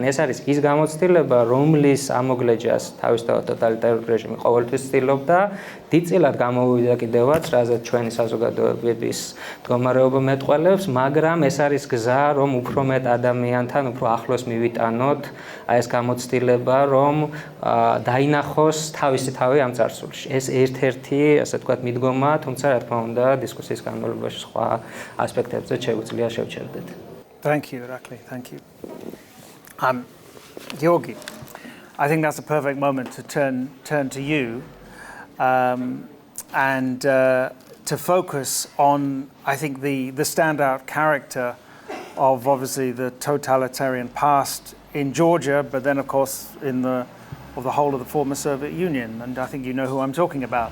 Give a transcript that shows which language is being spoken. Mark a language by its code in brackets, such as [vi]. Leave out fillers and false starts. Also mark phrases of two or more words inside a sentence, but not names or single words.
[ka] ეს არის ის გამოცდილება, რომლის ამოგლეჯას თავისთავად ტოტალიტარული რეჟიმი ყოველთვის ცდილობდა, დიდწილად გამოვიდა კიდევაც, რაზეც ჩვენი საზოგადოებების მდგომარეობა მეტყველებს, მაგრამ ეს არის გზა, რომ უფრო მეტ ადამიანთან უფრო ახლოს მივიტანოთ აი ეს გამოცდილება, რომ დაინახოს თავისი თავი ამ წარსულში. ეს ერთ-ერთი, ასე ვთქვათ, მიდგომა, თუმცა რა თქმა უნდა, დისკუსიის განმავლობაში სხვა ასპექტებზე შეგვიძლია შევჩერდეთ. [en] Thank you, Irakli. Thank you. Georgi, I think that's a perfect moment to turn to you and to focus on, I think, the standout character of obviously the totalitarian past in Georgia, but then of course of the whole of the former Soviet Union, and I think you know who I'm talking about.